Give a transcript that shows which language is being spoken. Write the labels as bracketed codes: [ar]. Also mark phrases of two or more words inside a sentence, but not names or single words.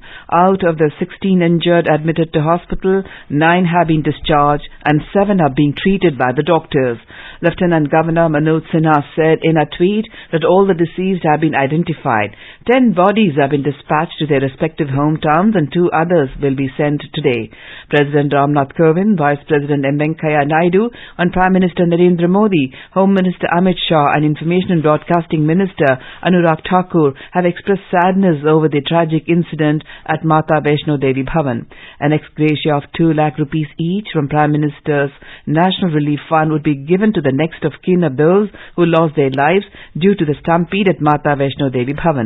[en] Out of the 16 injured admitted to hospital, 9 have been discharged and 7 are being treated by the doctors. Lieutenant Governor Manoj Sinha said in a tweet that all the deceased have been identified. 10 bodies have been dispatched to their respective hometowns and 2 others will be sent today. President Ramnath Kovind, Vice President M. Venkaiah Naidu and Prime Minister Narendra Modi, Home Minister Amit Shah and Information and Broadcasting Minister Anurag Thakur have expressed sadness over the tragic incident at Mata Vaishno Devi Bhavan. An ex gratia of 2 lakh rupees each from Prime Minister's National Relief Fund would be given to the next of kin of those who lost their lives due to the stampede at Mata Vaishno Devi Bhavan.